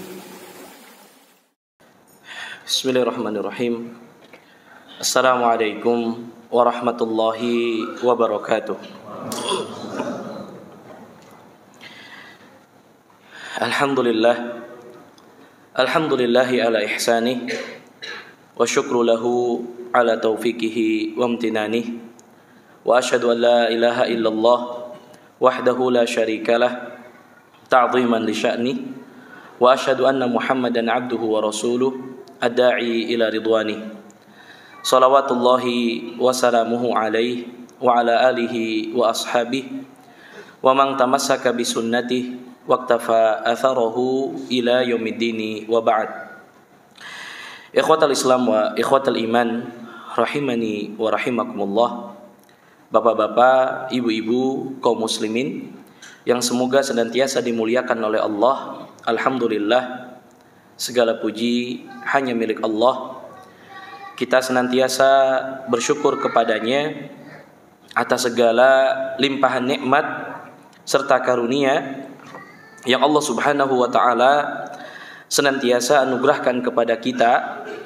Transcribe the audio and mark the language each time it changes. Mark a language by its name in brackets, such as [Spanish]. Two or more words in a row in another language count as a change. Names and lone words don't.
[Arabic] بسم الله الرحمن الرحيم. السلام عليكم ورحمة الله وبركاته. الحمد لله على إحسانه والشكر له على توفيقه وامتنانه وأشهد أن لا إله إلا الله وحده لا شريك له تعظيما لشأنه وأشهد أن محمدا عبده ورسوله الداعي إلى رضوانه صلوات الله وسلامه عليه وعلى آله وأصحابه ومن تمسك بسنته واقتفى أثره إلى يوم الدين وبعد. إخوة الإسلام وإخوة الإيمان رحمني ورحمكم الله. [Indonesian] Bapak-bapak, ibu-ibu, kaum muslimin yang semoga senantiasa dimuliakan oleh Allah. Alhamdulillah, segala puji hanya milik Allah. Kita senantiasa bersyukur kepadanya atas segala limpahan nikmat serta karunia yang Allah [Arabic] سبحانه وتعالى [Indonesian] senantiasa anugerahkan kepada kita,